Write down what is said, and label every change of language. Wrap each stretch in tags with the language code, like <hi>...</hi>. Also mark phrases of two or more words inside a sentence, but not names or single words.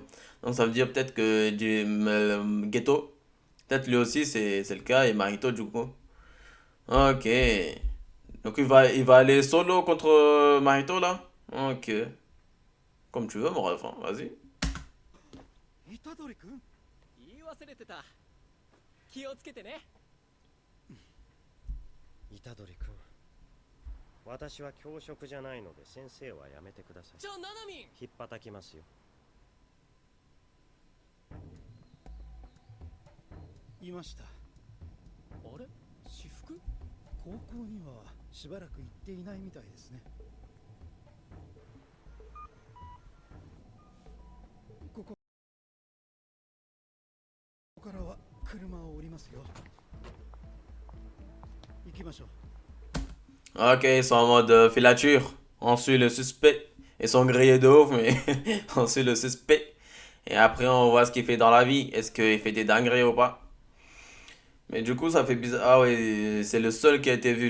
<fr>Donc ça veut dire peut-être que Geto, peut-être lui aussi c'est le cas, et Mahito du coup. Ok, donc il va aller solo contre Mahito là? Ok, comme tu veux mon ref, hein, vas-y.</fr> <ja>虎杖君、言い忘れてた。気をつけてね。虎杖君、私は教職じゃないので先生はやめてください。じゃあナナミン、引っ叩きますよ。いました。あれ、私服？高校にはしばらく行っていないみたいですね。ここからは車を降りますよ。行きましょう。</ja> <fr>Ok, ils sont en mode filature. On suit le suspect. Ils sont grillés de ouf, mais on suit le suspect. Et après, on voit ce qu'il fait dans la vie. Est-ce qu'il fait des dingueries ou pas? Mais du coup, ça fait bizarre. Ah ouais, c'est le seul qui a été vu.</fr>